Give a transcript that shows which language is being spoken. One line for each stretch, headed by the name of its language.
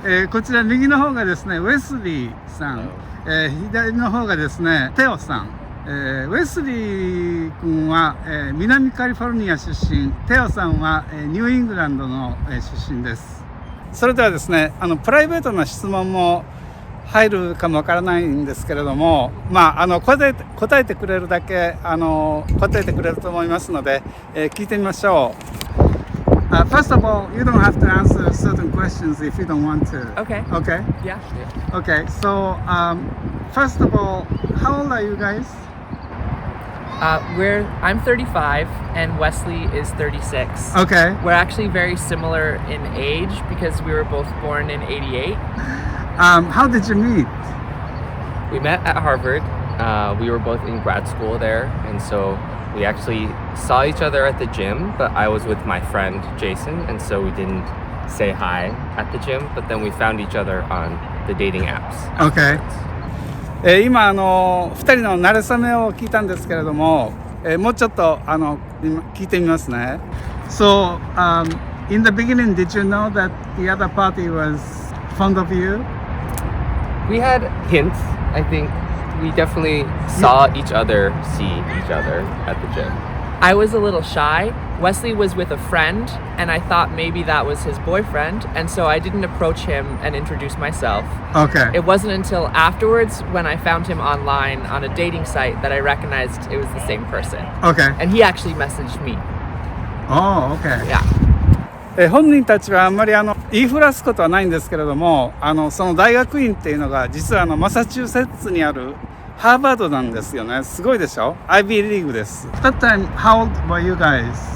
Japanese: こちら右の方がですねウェスリーさん、左の方がですねテオさん、ウェスリー君は、南カリフォルニア出身、テオさんは、ニューイングランドの、出身です。それではですねプライベートな質問も入るかもわからないんですけれども、答えてくれるだけ答えてくれると思いますので、聞いてみましょう。
English: First of all, you don't have to answer certain questions if you don't want to. Okay. Okay? Yeah. Okay, so first of all, how old are you guys? I'm 35 and Wesley is 36. Okay. We're actually very similar in age because we were both born in 88. How did you meet? We met at Harvard. We were both in grad school there, and so we actually saw each other at the gym, but I was with my friend Jason, and so we didn't say hi at the gym, but then we found each other on the dating apps. Okay.
Japanese: 今2人の馴れ初めを聞いたんですけれども、もうちょっと聞いてみますね。
English: So, in the beginning, did you know that the other party was fond of you? We had hints, I think. We definitely saw each other see each other at the gym. I was a little shy. Wesley was with a friend and I thought maybe that was his boyfriend, and so I didn't approach him and introduce myself. Okay. It wasn't until afterwards when I found him online on a dating site that I recognized it was the same person. Okay. And he actually messaged me. Oh, okay. Yeah.
Japanese: 本人たちはあんまり言いふらすことはないんですけれども、その大学院っていうのが実はマサチューセッツにあるハーバードなんですよね。すごいでしょ？ IB リーグです。
English: That time, how old were you guys?